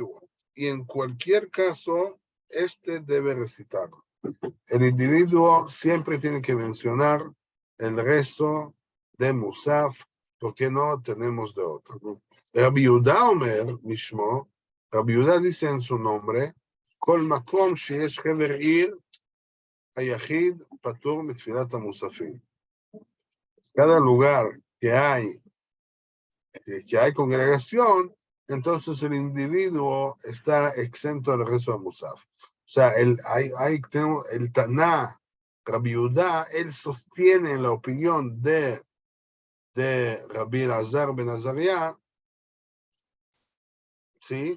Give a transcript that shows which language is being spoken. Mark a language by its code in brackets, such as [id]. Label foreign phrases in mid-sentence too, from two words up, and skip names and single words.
[es] Y en cualquier caso, debe recitarlo. El individuo siempre tiene que mencionar el rezo de Musaf, porque no tenemos de otro. [he] רבי יהודה אומר משמו, [es] Rabbi Yehuda dice en su nombre, [he] כל מקום שיש חבר עיר היחיד פטור מתפילת המוספים. [es] Cada lugar que hay congregación, entonces el individuo está exento del rezo de Musaf. O sea, el Taná, Rabbi Yehuda, él sostiene la opinión de Rabbi Elazar ben Azariah, ¿sí?